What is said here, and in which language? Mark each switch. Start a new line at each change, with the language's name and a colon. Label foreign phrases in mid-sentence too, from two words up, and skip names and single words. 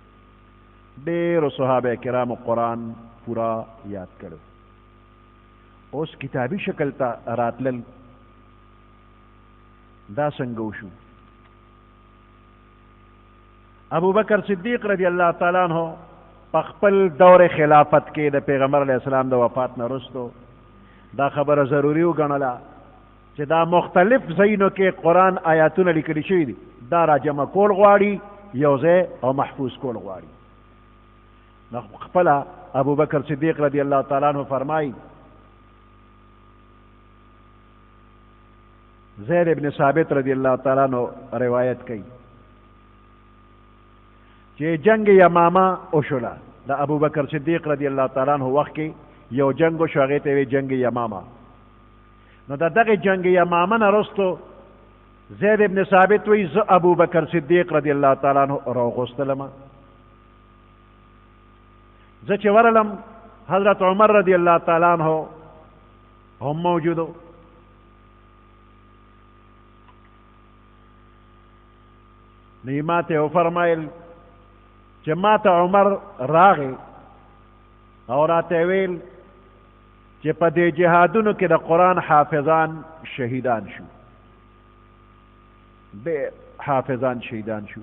Pashto: ډېرو صحابه کرامو قرآن پورا یاد کړو. اوس کتابی شکل ته راتلل دا څنګه وشو؟ ابو بکر صدیق
Arabic: رضی اللہ تعالیٰ عنہ
Pashto: په خپل دور خلافت کې د پیغمبر
Arabic: علیہ السلام
Pashto: د وفات نه وروسته دا خبره ضروري وګڼله چې دا مختلف ځایونو کې قرآن آیاتونه لیکلي شوي دي، دا را جمع کول غواړي، یو ځای او محفوظ کول غواړي. نو خپله ابو بکر صدیق
Arabic: رضی اللہ تعالیٰ عنہ
Pashto: فرمایي، زید ابن ثابت
Arabic: رضی اللہ تعالیٰ عنہ
Pashto: روایت کوي چې جنگ یمامه وشوله. د ابو بکر صدیق
Arabic: رضی اللہ تعالیٰ عنہ
Pashto: وخت کې یو جنگ وشو، هغې ته وی جنگ یمامه. نو د دغه جنگ یمامه نه وروستو زید ابن ثابت وی زه ابو بکر صدیق
Arabic: رضی اللہ تعالیٰ عنہ
Pashto: راوغوستلم. زه چې ورلم حضرت عمر
Arabic: رضی اللہ تعالیٰ عنہ
Pashto: هم موجودو. نو ما ته وفرمایل چې ما ته عمر راغی او راته ویل چې په دې جهادونو کې د قرآن حافظان شهیدان شو، ډېر حافظان شهیدان شو.